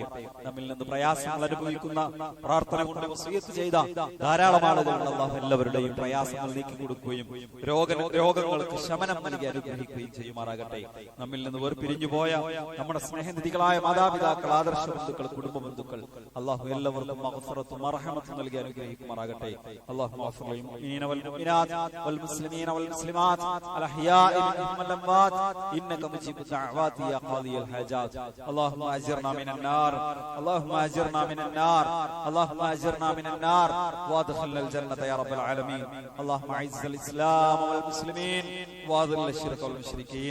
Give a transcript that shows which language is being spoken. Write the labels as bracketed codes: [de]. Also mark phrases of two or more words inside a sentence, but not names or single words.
[ml] നമ്മിൽ നിന്ന് പ്രയാസങ്ങൾ അനുഭവിക്കുന്ന, പ്രാർത്ഥന കൊണ്ട് വസിയത്ത് ചെയ്ത ധാരാളം ആളുകൾ അല്ലാഹു എല്ലാവരുടെയും പ്രയാസങ്ങൾ നീക്കി കൊടുക്കുകയും രോഗങ്ങൾക്ക് ശമനം നൽകി അനുഗ്രഹിക്കുകയും ചെയ്യുമാറാകട്ടെ. നമ്മിൽ നിന്ന് വേർപിരിഞ്ഞു പോയ നമ്മുടെ സ്നേഹനിധികളായ മാതാപിതാക്കൾ, ആദർശ ബന്ധുക്കൾ, കുടുംബ ബന്ധുക്കൾ അല്ലാഹു എല്ലാവർക്കും മഗ്ഫിറത്തും മർഹമത്തും നൽകി അനുഗ്രഹിക്കുമാറാകട്ടെ. [ar] الله غفور للمؤمنين والمؤمنات والمسلمين والمسلمات الأحياء منهم والأموات إنك مجيب الدعوات يا قاضي الحاجات. اللهم أجرنا من النار، اللهم أجرنا من النار، اللهم أجرنا من النار وادخلنا الجنة يا رب العالمين. اللهم أعز الإسلام والمسلمين وأذل الشرك والمشركين.